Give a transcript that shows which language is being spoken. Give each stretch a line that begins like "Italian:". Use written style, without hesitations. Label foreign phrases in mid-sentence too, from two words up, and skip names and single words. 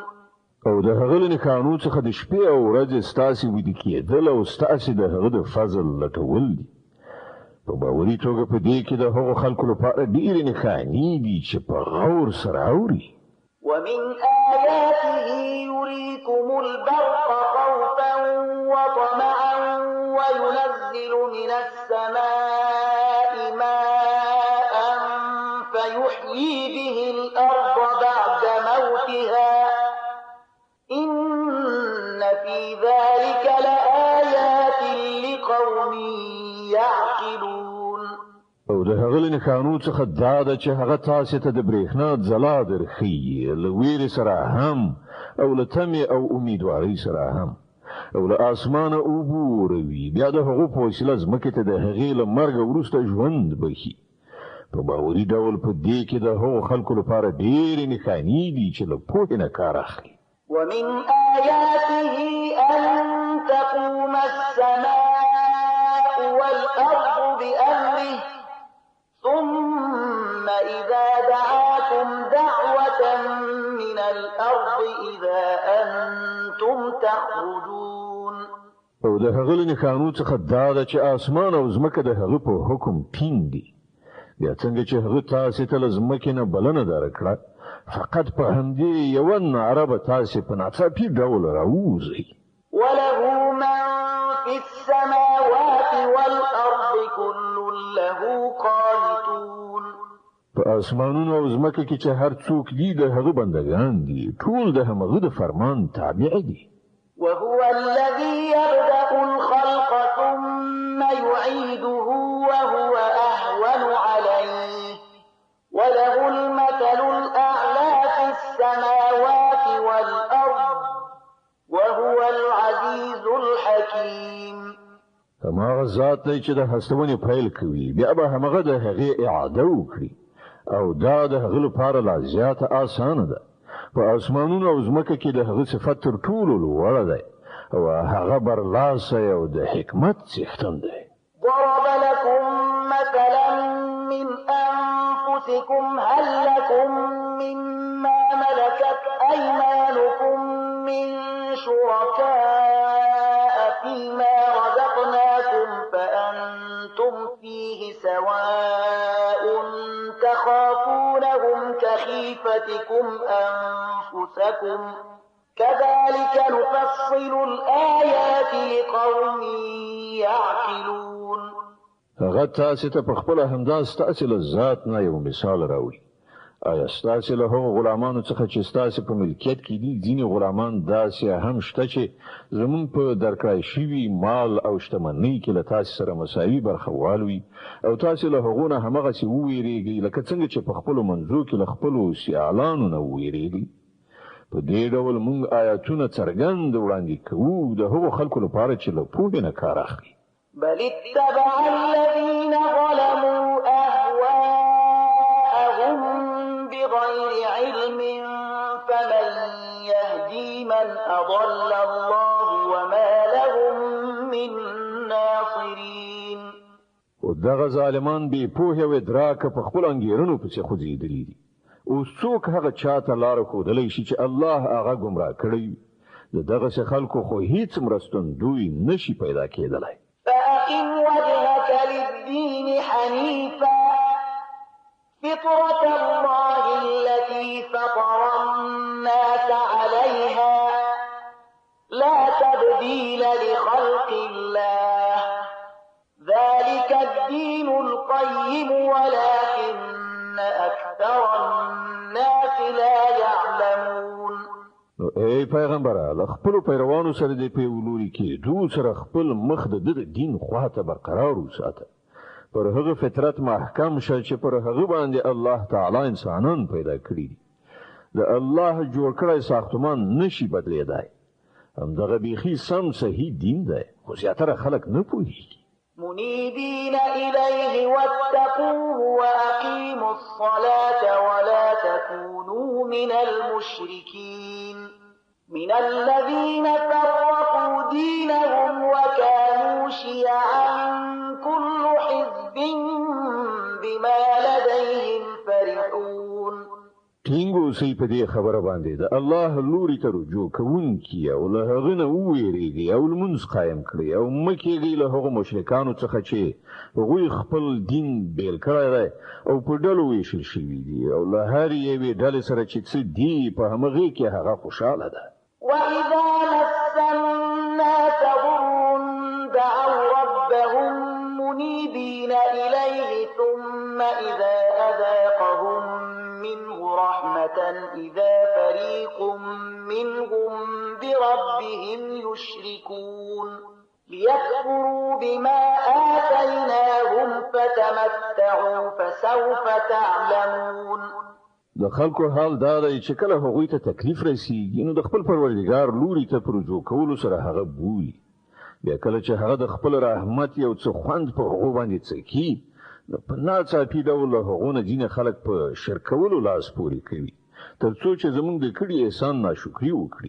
Pashto: او د هغه له نښانو څخه د شپې او ورځې ستاسې ویده کېدل او ستاسې د هغه د فضل لټول دي په باوري توګه په دې کې د هغو خلکو لپاره ډېرې نښانې دي چې په غور سره اوري
Arabic: ومن آياته يريكم البرق خوفا وطمعا وينزل من السماء ماء فيحيي به الأرض بعد موتها إن في ذلك لآيات لقوم يعقلون
Pashto: او د هغه له نښانو څخه دا ده چې هغه تاسې ته د برېښنا ځلا درښیي له ویرې سره هم او له تمې او امیدوارۍ سره هم او له اسمانه اوبه وروي بیا د هغو په وسیله ځمکې ته د هغې له مرګه وروسته ژوند بخي په باوري ډول په دې کې د هغو خلکو لپاره ډېرې نښانې دي چې له پوهې نه کار اخلي
Arabic: ومن آياته أن تقوم السماء والأرض بأمره ثم إذا دعاكم دعوة من الأرض إذا أنتم تخرجون
Pashto: او د هغه له نښانو څخه دا ده چې اسمان او ځمکه د هغه په حکم ټینګ دي بیا څنګه چې هغه تاسې ته له ځمکې نه بلنه درکړه فقط په همدې یوه نعره به تاسې په ناڅاپي ډول راووځئ
Arabic: وله من في السماوات والأرض كل له قانتون
Pashto: په اسمانونو او ځمکه کې چې هر څوک دي د هغه بندګان دي ټول د هغه د فرمان تابع دي
Arabic: وهو الذي يبدأ الخلق ثم يعيده وهو أهون عليه وله المثل الأعلى في السماوات والأرض وهو العزيز الحكيم
Pashto: هماغه ذات دی چې د هستونې پیل کوي بیا به هماغه د هغې اعاده وکړي او دا د هغه لپاره لا زیاته اسانه ده په اسمانونو او ځمکه کې د هغه صفت تر ټولو لوړه دی او هغه برلاسی او د حکمت څښتن دی
Arabic: ضرب لكم مثلا من أنفسكم هل لكم مما ملكت أيمانكم من شركاء فيما رزقناكم فأنتم فيه سواء تخافونهم كخيفتكم أنفسكم كذلك نفصل الآيات لقوم يعقلون
Pashto: هغه تاسې ته په خپله همدا ستاسې له ذات نه یو مثال راوړي آیا ستاسې له هغو غلامانو څخه چې ستاسې په ملکیت کې دي ځینې غلامان داسې هم شته چې زموږ په درکړای شوي مال او شتمنۍ کې له تاسې سره مساوي برخه والوي او تاسې له هغو نه همغسې وویرېږئ لکه څنګه چې په خپلو منځو کې له خپلو سیالانو نه وویرېږئ په دې ډول موږ آیاتونه څرګند وړاندې کوو د هغو خلکو لپاره چې له پوهې نه کار اخلي
Arabic: بل اتبع الذين ظلموا أهواءهم بغير علم فمن يهدي من أضل الله وما لهم من ناصرين
Pashto: او دغه ظالمان بې پوهې او ادراکه په خپلو انګېرنو پسې خوځېدلي دي اوس څوک هغه چاته لاره ښودلی شي چې الله هغه ګمراه کړی د دغسې خلکو خو هیڅ مرستندوی نشي پیدا کېدلی
Arabic: فأقم وجهك للدين حنيفا فطرة الله التي فطر الناس عليها لا تبديل لخلق الله ذلك الدين القيم ولكن أكثر الناس لا يعلمون
Pashto: ای پیغمبره له خپلو پیروانو سره د پیولوري کېدو سره خپل مخ د دین خواته برقرار وساته پر هغه فطرت محکم شه چې پر هغه باندې الله تعالی انسانان پیدا کړي دي د الله جوړ کړی ساختمان نشي بدلیدای همدغه بیخي سم صحیح دین دی خو زیاتره خلک نه پوهېږي
Arabic: منيبين إليه واتقوه وأقيموا الصلاة ولا تكونوا من المشركين من الذين فرقوا دينهم وكانوا شيعا كل حزب بما لديهم فرحون
Pashto: ټینګ اوسئ په دې خبره باندې د الله لوري ته رجوع کوونکي او له هغه نه وویریږئ او لمونځ قایم کړئ او مه کېږئ له هغو مشرکانو څخه چې هغوی خپل دین بیل کړی دی او په ډلو ویشل شوي دي او له هرې یوې ډلې سره چې څه دي په همغې کې هغه خوشحاله ده
Arabic: وإذا مس الناس ضر دعوا ربهم منيبين إليه ثم إذا أذاقهم منه رحمة إذا فريق منهم بربهم يشركون ليكفروا بما آتيناهم فتمتعوا تمتعوا فسوف تعلمون.
Pashto: د خلکو حال دا دی چې کله هغوی ته تکلیف رسیږي نو د خپل پروردګار لوري ته پر رجوع کولو سره هغه بولي. بیا کله چې هغه د خپل رحمت یو څه خوند په هغو باندې څکي نو په ناڅاپي ډول هغو نه ځینې خلک په شرکولو لاس پورې کوي تر څو چې زموږ د کړي احسان ناشکري وکړي.